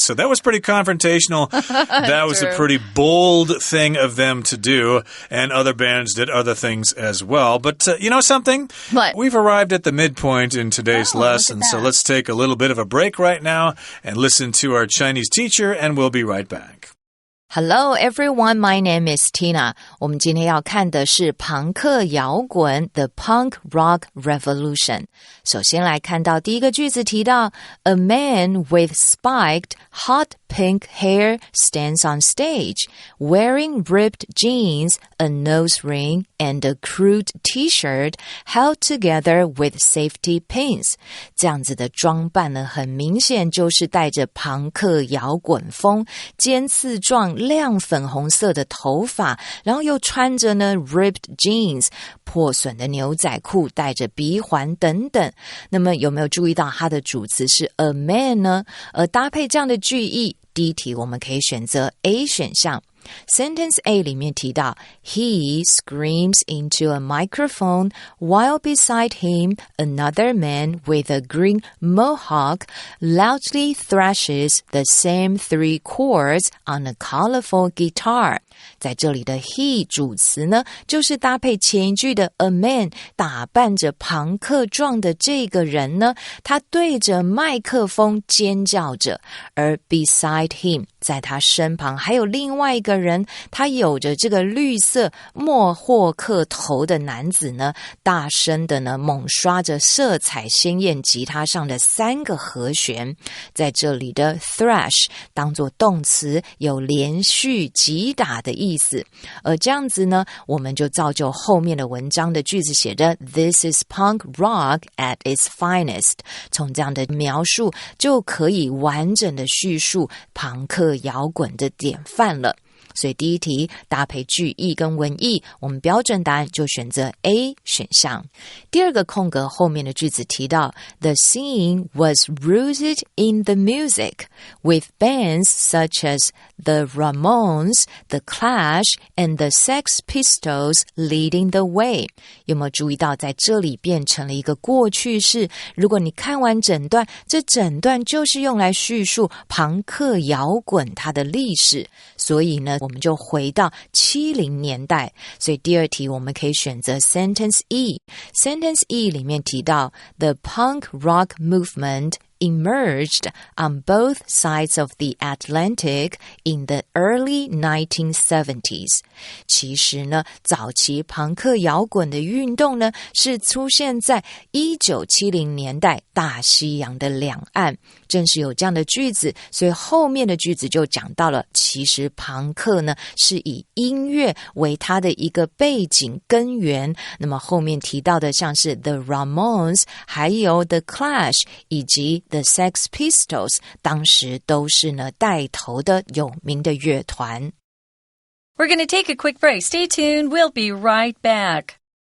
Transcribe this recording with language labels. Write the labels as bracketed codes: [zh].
[en] So that was pretty confrontational. That was a pretty bold thing of them to do, and other bands did other things as well. But you know something? What? We've arrived at the midpoint in today's lesson, so let's take a little bit of a break right now and listen to our Chinese teacher, and we'll be right back. Hello everyone, my name is Tina. [zh] 我们今天要看的是庞克摇滚 [en] The Punk Rock Revolution. [zh] 首先来看到第一个句子提到 [en] A man with spiked hot pink hair stands on stage, wearing ripped jeans, a nose ring, and a crude t-shirt held together with safety pins. [zh] 这样子的装扮呢，很明显就是带着庞克摇滚风，尖刺状亮粉红色的头发，然后又穿着呢 [en] ripped jeans [zh] 破损的牛仔裤，带着鼻环等等。那么有没有注意到它的主词是 [en] a man [zh] 呢？而搭配这样的句意，第一题我们可以选择 A 选项。 [en] Sentence A [zh] 里面提到 [en] He screams into a microphone while beside him another man with a green mohawk loudly thrashes the same 3 chords on a colorful guitar. [zh] 在这里的 he 主词呢，就是搭配前一句的 a man 打扮着庞克状的这个人呢，他对着麦克风尖叫着，而 [en] beside him [zh] 在他身旁还有另外一个人，他有着这个绿色莫霍克头的男子呢，大声的呢猛刷着色彩鲜艳吉他上的3个和弦。在这里的 thrash 当作动词，有连续击打的意思，而这样子呢，我们就造就后面的文章的句子写着 [en] This is punk rock at its finest. [zh] 从这样的描述就可以完整的叙述庞克摇滚的典范了。所以第一题搭配句意跟文意，我们标准答案就选择 A 选项。第二个空格后面的句子提到 [en] The scene was rooted in the music, with bands such as the Ramones, the Clash, and the Sex Pistols leading the way. [zh] 有没有注意到在这里变成了一个过去式？如果你看完整段，这整段就是用来叙述庞克摇滚它的历史，所以呢我们就回到70年代，所以第二题我们可以选择 [en] Sentence E. Sentence E [zh] 里面提到 [en] The punk rock movement emerged on both sides of the Atlantic in the early 1970s. [zh] 其实呢，早期朋克摇滚的运动呢，是出现在1970年代大西洋的两岸。正是有这样的句子，所以后面的句子就讲到了，其实朋克呢，是以音乐为它的一个背景根源。那么后面提到的像是 The Ramones 还有 The Clash 以及The Sex Pistols 当时都是呢带头的有名的乐团。 [en] We're going to take a quick break. Stay tuned. We'll be right back.